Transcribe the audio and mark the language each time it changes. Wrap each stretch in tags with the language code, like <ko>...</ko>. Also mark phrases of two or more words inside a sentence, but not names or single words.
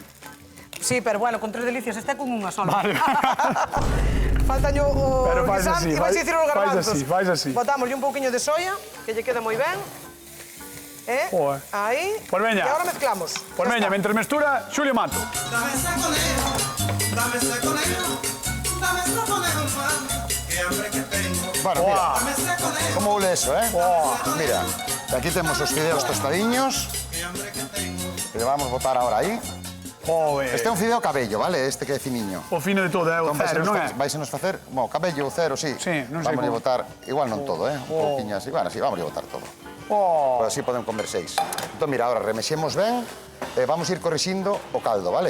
<gl>Sí,</gl> <es>pero bueno,</es> <gl>con tres delicias, este con unha sola. Vale. Faltan o Pero fais guisante, así, ibas a fais- dicir os fais garbanzos. así, fais así. Botamos un pouquiño de soia, que lle queda moi ben. Joder. Aí. Pues veña. E agora mezclamos. Pues Ya veña, está. mentre mestura, Xulio Mato.</gl> <es>Dame ese conejo, dame ese conejo, dame ese conejo, man, qué hambre que tengo. Bueno, mira, Buah. Dame ese conejo, como huele eso, eh?</es> <gl>Mira,</gl> <es>aquí tenemos</es> <gl>os fideos tostadiños.</gl> <es>qué hambre que tengo.</es> <gl>Que vamos a botar ahora aí. Joder. Este é un fideo cabello, vale? Este que é finiño. O fino de todo, é o cero, non é? Vais a nos facer, bueno, cabello, cero, sí. Sí, non sei Vamos a como. botar, igual non todo, Un pouquiño así, bueno, sí, vamos a botar todo. Oh. Pero así podemos comer 6. Entón, mira, ahora remexemos ben, vamos a ir corrixindo o caldo, vale?</gl>